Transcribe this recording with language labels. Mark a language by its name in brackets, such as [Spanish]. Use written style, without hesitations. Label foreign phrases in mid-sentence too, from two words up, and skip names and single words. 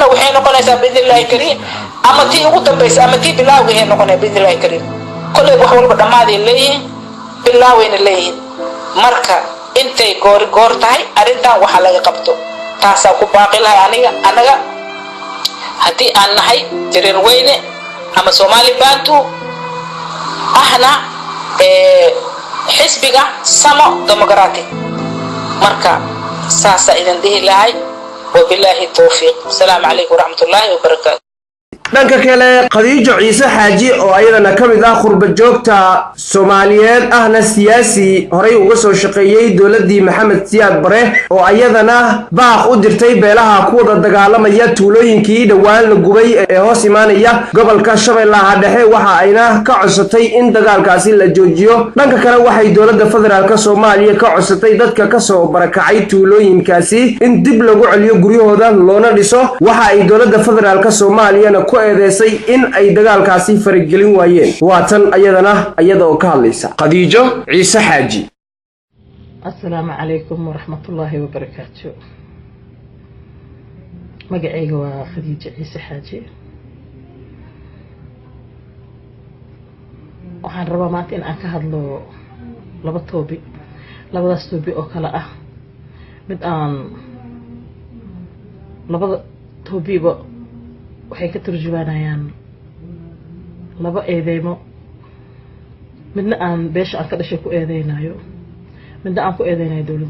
[Somali] waxay noqonaysaa [Arabic] بإذن الله الكريم [Somali] ama tii ugu dambaysa ama tii bilaawga ay noqonaysaa [Arabic] بإذن الله الكريم [Somali] kulay wax walba dhamaaday leeyihiin bilaawayna leeyihiin marka intay goor tahay arintan waxa laga qabto taasa ku baaqi lahay anaga hadii aan nahay Jareer Weyne ama Somali Bantu ahna xisbiga Samo Democratic marka saasa idan dihi lahay [Arabic] وبالله التوفيق السلام عليكم ورحمة الله وبركاته [Somali] dhanka kale Khadiijo Ciise Xaaji oo ayadana kamid qurba joogta Soomaaliyeed ahna siyaasi horay uga soo shaqeeyay dawladii Maxamed Siyaad Bare oo ayadana baaq u dirtay beelaha ku wada dagaalamaya tuulooyinkii dhawaan la gubay ee hoos imaanaya gobolka Shabeellaha Dhexe waxa ayna ka codsatay in dagaalkaasi la joojiyo dhanka kale waxay dawladda federaalka Soomaaliya ka codsatay dadka ka soo barakacay tuulooyinkaasi in dib lagu celiyo guryahooda loona dhiso waxa ay dawladda federaalka Soomaaliya ku eedeysay in ay dagaalkaasi faragelin waayeen waatan ayadana ayadoo ka hadlaysa Khadiijo Ciise Xaaji [Arabic] السلام عليكم ورحمة الله وبركاته [Somali] magacayga waa Khadiijo Ciise Xaaji waxaan rabaa maanta in aan ka hadlo labadaas toobi oo kala mid aan labada toobiba waxay ka turjumaanayaan laba eedeymo midna aan beesha aan ka dhashay ku eedeynayo midna aan ku eedeynayo